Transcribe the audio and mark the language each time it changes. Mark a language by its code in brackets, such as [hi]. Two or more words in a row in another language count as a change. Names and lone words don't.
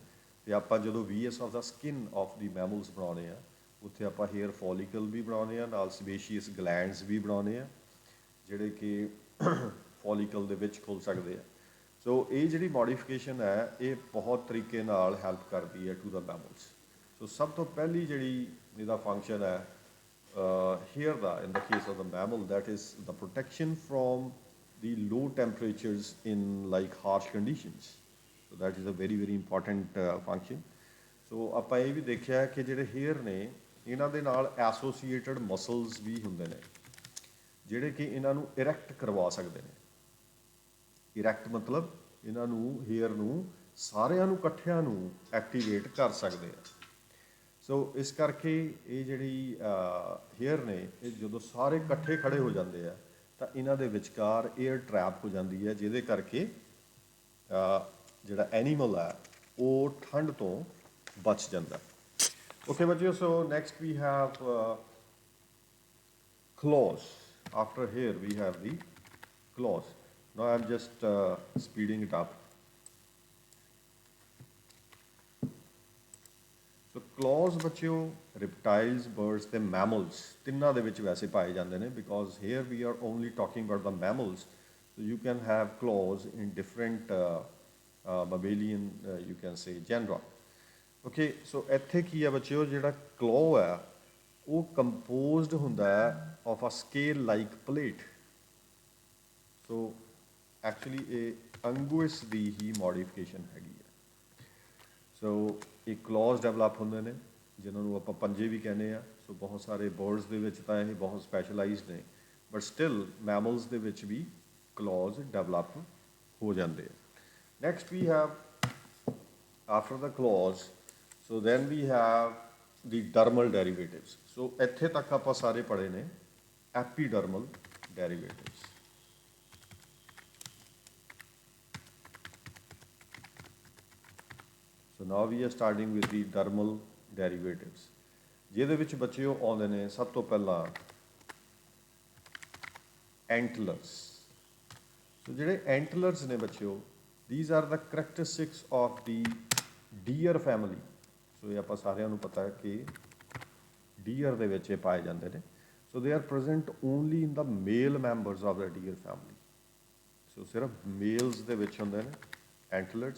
[pa] ਅਤੇ ਆਪਾਂ ਜਦੋਂ ਵੀਐਸ [en] of the skin of the mammals [pa] ਬਣਾਉਂਦੇ ਹਾਂ ਉੱਥੇ ਆਪਾਂ [en] hair follicle [pa] ਵੀ ਬਣਾਉਂਦੇ ਹਾਂ, ਨਾਲ [en] sebaceous glands [pa] ਵੀ ਬਣਾਉਂਦੇ ਹਾਂ ਜਿਹੜੇ ਕਿ ਫੋਲੀਕਲ ਦੇ ਵਿੱਚ ਖੁੱਲ੍ਹ ਸਕਦੇ ਆ। ਸੋ ਇਹ ਜਿਹੜੀ ਮੋਡੀਫਿਕੇਸ਼ਨ ਹੈ ਇਹ ਬਹੁਤ ਤਰੀਕੇ ਨਾਲ ਹੈਲਪ ਕਰਦੀ ਹੈ [en] to the mammals. [pa] ਸੋ ਸਭ ਤੋਂ ਪਹਿਲੀ ਜਿਹੜੀ ਇਹਦਾ ਫੰਕਸ਼ਨ ਹੈ [en] here in the case of the mammal, that is the protection from the low temperatures in like harsh conditions. So that is a very very important function. [pa] So ਆਪਾਂ ਇਹ ਵੀ ਦੇਖਿਆ ਕਿ ਜਿਹੜੇ ਹੇਅਰ ਨੇ ਇਹਨਾਂ ਦੇ ਨਾਲ [en] associated muscles [pa] ਵੀ ਹੁੰਦੇ ਨੇ ਜਿਹੜੇ ਕਿ ਇਹਨਾਂ ਨੂੰ ਇਰੈਕਟ ਕਰਵਾ ਸਕਦੇ ਨੇ। ਇਰੈਕਟ ਮਤਲਬ ਇਹਨਾਂ ਨੂੰ ਹੇਅਰ ਨੂੰ ਸਾਰਿਆਂ ਨੂੰ ਇਕੱਠਿਆਂ ਨੂੰ ਐਕਟੀਵੇਟ ਕਰ ਸਕਦੇ ਆ। ਸੋ ਇਸ ਕਰਕੇ ਇਹ ਜਿਹੜੀ ਹੇਅਰ ਨੇ ਇਹ ਜਦੋਂ ਸਾਰੇ ਇਕੱਠੇ ਖੜੇ ਹੋ ਜਾਂਦੇ ਆ ਤਾਂ ਇਹਨਾਂ ਦੇ ਵਿਚਕਾਰ [en] air trap [pa] ਹੋ ਜਾਂਦੀ ਹੈ, ਜਿਹਦੇ ਕਰਕੇ ਜਿਹੜਾ ਐਨੀਮਲ ਹੈ ਉਹ ਠੰਡ ਤੋਂ ਬਚ ਜਾਂਦਾ। [en] ਓਕੇ ਬੱਚਿਓ, so next we have claws. After here we have the claws. Now I'm just speeding it up. So claws [pa] ਬੱਚਿਓ [en] reptiles, birds [pa] ਤੇ mammals ਤਿੰਨਾਂ ਦੇ ਵਿੱਚ ਵੈਸੇ ਪਾਏ ਜਾਂਦੇ ਨੇ, [en] because here we are only talking about the mammals. So you can have claws in different mammalian you can say genera. Okay, so [pa] ਇੱਥੇ ਕੀ ਹੈ ਬੱਚਿਓ, ਜਿਹੜਾ claw ਹੈ ਉਹ ਕੰਪੋਜ਼ਡ ਹੁੰਦਾ ਹੈ [en] of a scale like plate. So actually [pa] ਇਹ ਅੰਗੂਇਸ ਦੀ ਹੀ ਮੋਡੀਫਿਕੇਸ਼ਨ ਹੈਗੀ ਹੈ। ਸੋ ਇਹ ਕਲੌਜ਼ ਡਿਵੈਲਪ ਹੁੰਦੇ ਨੇ ਜਿਨ੍ਹਾਂ ਨੂੰ ਆਪਾਂ ਪੰਜੇ ਵੀ ਕਹਿੰਦੇ ਆ। ਸੋ ਬਹੁਤ ਸਾਰੇ ਬਰਡਸ ਦੇ ਵਿੱਚ ਤਾਂ ਇਹ ਬਹੁਤ ਸਪੈਸ਼ਲਾਈਜ਼ਡ ਨੇ, [en] but still [pa] ਮੈਮਲਸ ਦੇ ਵਿੱਚ ਵੀ ਕਲੌਜ਼ ਡਿਵੈਲਪ ਹੋ ਜਾਂਦੇ ਆ। [en] next we have after the claws, so then we have the dermal derivatives. [pa] ਸੋ ਇੱਥੇ ਤੱਕ ਆਪਾਂ ਸਾਰੇ ਪੜ੍ਹੇ ਨੇ [en] epidermal derivatives. So now we are starting with the dermal derivatives, [pa] ਜਿਹਦੇ ਵਿੱਚ ਬੱਚਿਓ ਆਉਂਦੇ ਨੇ ਸਭ ਤੋਂ ਪਹਿਲਾਂ ਐਂਟਲਰਸ। ਸੋ ਜਿਹੜੇ ਐਂਟਲਰਸ ਨੇ ਬੱਚਿਓ, [en] these are the characteristics of the deer family। [pa] ਸੋ ਇਹ ਆਪਾਂ ਸਾਰਿਆਂ ਨੂੰ ਪਤਾ ਹੈ ਕਿ ਡੀਅਰ ਦੇ ਵਿੱਚ ਇਹ ਪਾਏ ਜਾਂਦੇ ਨੇ। [en] so they are present only in the male members of the deer family. [pa] ਸੋ ਸਿਰਫ ਮੇਲਸ ਦੇ ਵਿੱਚ ਹੁੰਦੇ ਨੇ ਐਂਟਲਰਸ।